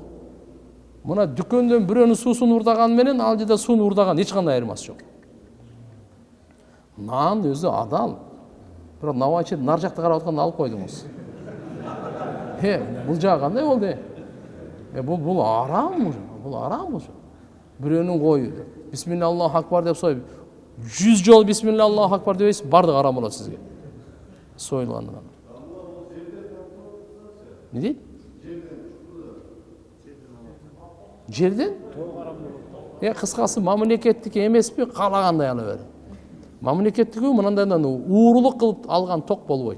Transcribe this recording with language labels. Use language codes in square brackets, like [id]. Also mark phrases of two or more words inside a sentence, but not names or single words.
[ky] Мына дүкөндөн бирөөнүн суусун урдаган менен ал жерде сууну урдаган эч кандай айырмасы жок. Нан өзү адал. Бирок навайчы нар жакты карап атканда алып койдуңуз. Бул жагы кандай болду? Бул арам уже. Бул арам уже. Бирөөнүн кою [ar] بسم الله الله أكبر [ky] деп союп 100 жол [ar] بسم الله الله أكبر [ky] дебейсиз, бардыгы арам болот сизге. Союлгандан. Не дейт? Жерден? Кыскасы мамлекеттик эмеспи, каалагандай ала бер. Мамлекеттиги мынандайдан уурулук кылып алган ток болбойт.